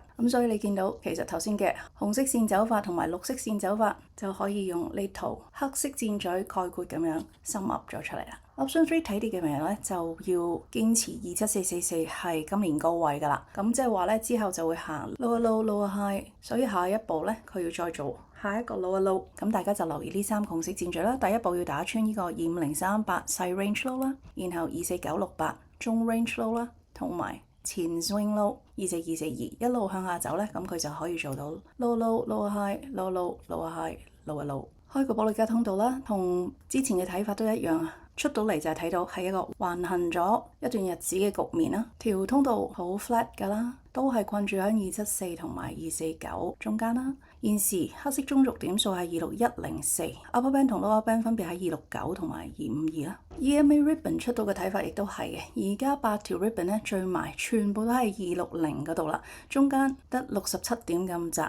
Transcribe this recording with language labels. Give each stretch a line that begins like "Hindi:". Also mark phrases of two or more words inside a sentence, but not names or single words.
Cantonese: 咁所以你見到其實頭先嘅紅色線走法同埋綠色線走法就可以用呢套黑色箭嘴概括咁樣深入咗出嚟啦。Option 3睇跌嘅朋友咧，就要堅持27444係今年高位㗎啦。咁即係話咧，之後就會行
English: lower low lower high，
Cantonese: 所以下一步咧佢要再做下一個
English: lower low。
Cantonese: 咁大家就留意呢3個紅色箭嘴啦。第一步要打穿呢個25038細
English: range low
Cantonese: 啦，然後24968中
English: range low
Cantonese: 啦，同埋前
English: swing low
Cantonese: 24242一路向下走咧，咁佢就可以做到
English: low low lower high low low lower high lower low。
Cantonese: 開個保利加通道啦，同之前嘅睇法都一樣啊。出到嚟就係睇到係一個橫行咗一段日子嘅局面啦，條通道好 flat 㗎啦，都係困住喺274同埋249中間啦。現時黑色中軸點數係26104，
English: upper band
Cantonese: 同
English: lower band
Cantonese: 分別喺269同埋252啦。
English: EMA ribbon
Cantonese: 出到嘅睇法亦都係嘅，而家8條 ribbon 咧聚埋，全部都係260嗰度啦，中間得67點咁窄。